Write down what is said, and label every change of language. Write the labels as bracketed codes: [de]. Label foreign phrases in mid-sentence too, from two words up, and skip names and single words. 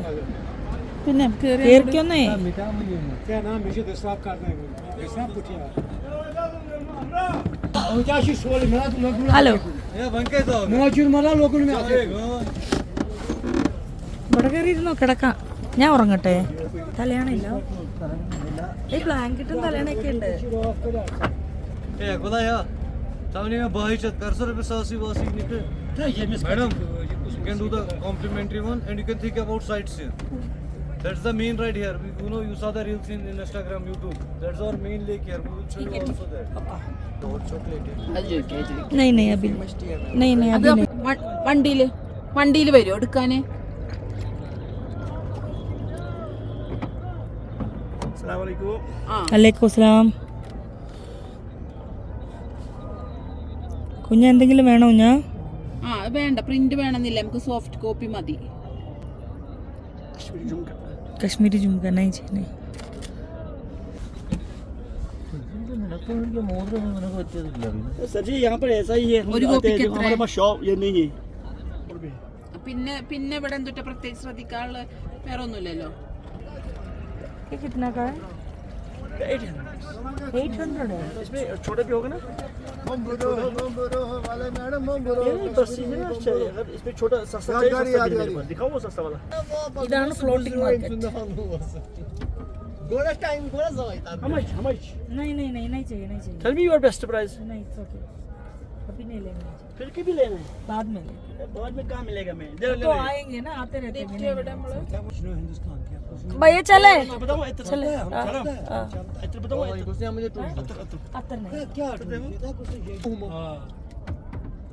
[ml] പിന്നെ കേറിക്കൊന്നേ. ഹലോ, ഇവിടെ കയറിയിരുന്നോ? കിടക്കാം, ഞാൻ ഉറങ്ങട്ടെ. തലയാണില്ല, ഈ ബ്ലാങ്കറ്റും തലയാണൊക്കെ ഉണ്ട്. [en] Madam, you can do the complimentary one and you can think about sites here. That's the main right here. You saw the reels in Instagram, YouTube. That's our main lake here. We will show you also that. Hot chocolate. [hi] नहीं अभी नहीं [ml] അത് വണ്ടിയിൽ വരുമോ എടുക്കാന്? [ar] عليكم السلام. [ml] കുഞ്ഞ എന്തെങ്കിലും വേണോ? കുഞ്ഞാ വേണ്ട, പ്രിന്റ് വേണമെന്നില്ല, നമുക്ക് സോഫ്റ്റ് കോപ്പി മതി. [hi] कश्मीरी झुमका नहीं चाहिए. सर जी यहाँ पर ऐसा ही है, हमारे पास शॉप ये नहीं है. [ml] പിന്നെ ഇവിടെ എന്തുട്ടാ പ്രത്യേകിച്ച് ശ്രദ്ധിക്കാനുള്ള വേറെ ഒന്നുമില്ലല്ലോ. [hi] ये कितना का है? 800 है. इसमें छोटे भी होगा ना? इसमें छोटा सस्ता चाहिए, दिखाओ वो सस्ता वाला. [ml] ഇതാണ് ഫ്ലോട്ടിംഗ് മാർക്കറ്റ്. [en] How much? [hi] नहीं चाहिए. [en] Tell me your best price. [hi] नहीं, [en] it's okay. [hi] अभी नहीं लेंगे, फिर भी लेना है. बाद में लेंगे. बाद में कहाँ मिलेगा? मैं तो आएंगे ना, आते रहते हैं. भैया चले बताओ चले. इतना बताओ. अतर नहीं.